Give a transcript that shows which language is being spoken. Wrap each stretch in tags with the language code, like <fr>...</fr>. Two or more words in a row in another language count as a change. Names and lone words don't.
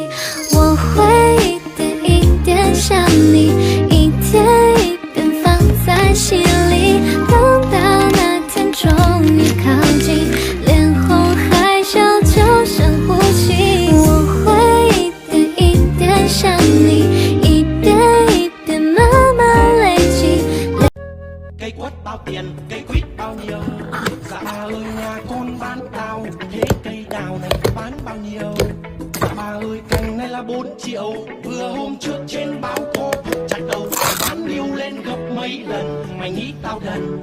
<zh>我会一点一点想你，一天一遍放在心里，等到那天终于靠近，脸红害羞就深呼吸。我会一点一点想你，一遍一遍慢慢累积。</zh> <vi>Cây quất bao tiền, cây quýt bao nhiêu? Dạ bà ơi nhà con bán đào, thế cây đào này bán bao nhiêu? Dạ bà ơi cành này là 4 triệu, vừa hôm trước trên báo có chặt đầu, bán điêu lên gấp mấy lần, mày nghĩ tao đần?</vi>